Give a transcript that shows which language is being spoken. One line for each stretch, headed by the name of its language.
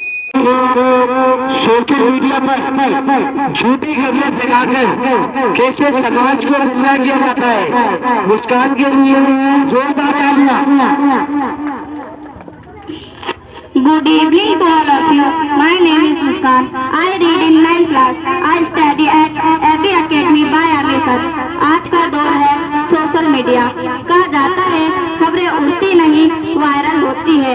Hindi: Social media पर झूठी खबरें फैलाकर कैसे समाज को गुमराह किया जाता है, मुस्कान के लिए जोरदार तालियां।
English: Good evening to all of you. My name is Muskan. I read in 9th class. I study at AB Academy by Aamir sir.
Hindi: आज का दौर है सोशल मीडिया। कहा जाता है खबरें उड़ती नहीं वायरल होती